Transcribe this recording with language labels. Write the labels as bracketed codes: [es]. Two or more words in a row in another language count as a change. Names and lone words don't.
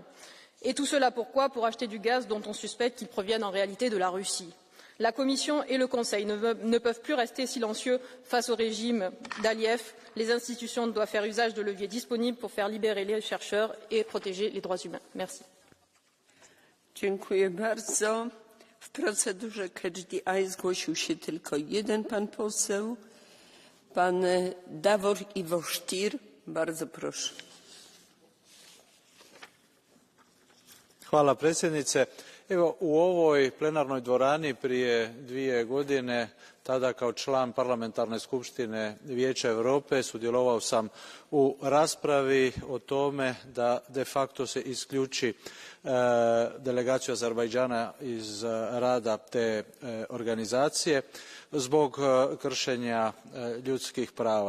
[fr] Et tout cela pourquoi? Pour acheter du gaz dont on suspecte qu'il provienne en réalité de la Russie. La Commission et le Conseil ne peuvent plus rester silencieux face au régime d'Aliyev. Les institutions doivent faire usage de leviers disponibles pour faire libérer les chercheurs et protéger les droits humains. Merci. [pl] Dziękuję bardzo. W procedurze [en] Catch the Eye [pl] zgłosił się tylko jeden pan poseł, pan Davor Iwo Stier. Bardzo proszę. [hr] Hvala predsjednice. Evo, u ovoj plenarnoj dvorani prije 2 godine, tada kao član Parlamentarne skupštine Vijeća Europe, sudjelovao sam u raspravi o tome da de facto se isključi delegaciju Azerbajdžana iz rada te organizacije zbog kršenja ljudskih prava.